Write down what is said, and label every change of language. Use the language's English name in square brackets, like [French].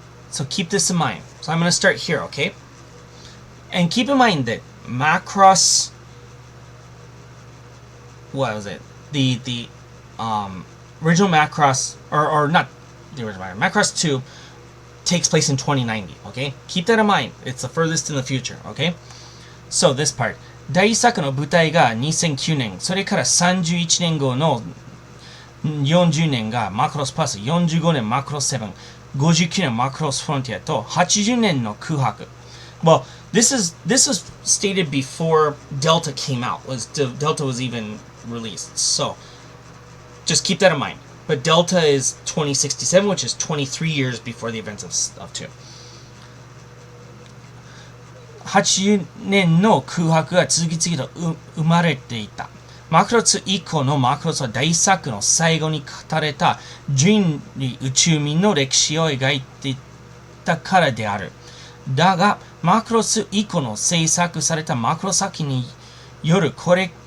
[English] So keep this in mind. So I'm going to start here, okay? And keep in mind that Macross, what was it? The original Macross, or not the original Macross 2 takes place in 2090, okay? Keep that in mind. It's the furthest in the future, okay? So this part. [Japanese] 第一作の舞台が2009年、それから31年後の40年がマクロスプラス、45年マクロス7、59年マクロスフロンティアと80年の空白。 [English] Well, this was stated before Delta came out. Delta was even released. So just keep that in mind. But Delta is 2067, which is 23 years before the events of 2. [Japanese] 80年の空白が次々と生まれていた。マクロス以降のマクロスは大作の最後に語られた人類宇宙民の歴史を描いていたからである。だが、マクロス以降の制作されたマクロ作品によるこれ